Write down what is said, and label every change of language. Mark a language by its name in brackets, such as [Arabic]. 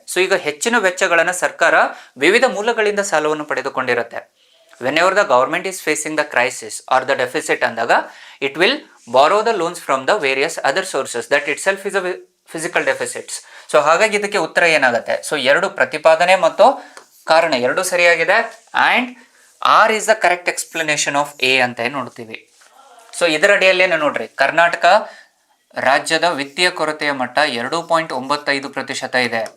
[Kannada] So ಈಗ ಹೆಚ್ಚಿನ ವೆಚ್ಚಗಳನ್ನು ಸರ್ಕಾರ ವಿವಿಧ ಮೂಲಗಳಿಂದ ಸಾಲವನ್ನು ಪಡೆದುಕೊಂಡಿರುತ್ತೆ. [English] whenever the government is facing the crisis or the deficit ಅಂದಾಗ it will borrow the loans from the various other sources. that itself is a physical deficits. [Kannada] So ಹಾಗಾಗಿ ಇದಕ್ಕೆ ಉತ್ತರ ಏನಾಗುತ್ತೆ, ಸೊ ಎರಡು ಪ್ರತಿಪಾದನೆ ಮತ್ತು ಕಾರಣ ಎರಡು ಸರಿಯಾಗಿದೆ. [English] and R is the correct explanation of A [Kannada] ಅಂತ ನೋಡ್ತೀವಿ. ಸೊ ಇದರ ಅಡಿಯಲ್ಲೇನು ನೋಡ್ರಿ, ಕರ್ನಾಟಕ ರಾಜ್ಯದ ವಿತ್ತೀಯ ಕೊರತೆಯ ಮಟ್ಟ 2.95% ಇದೆ.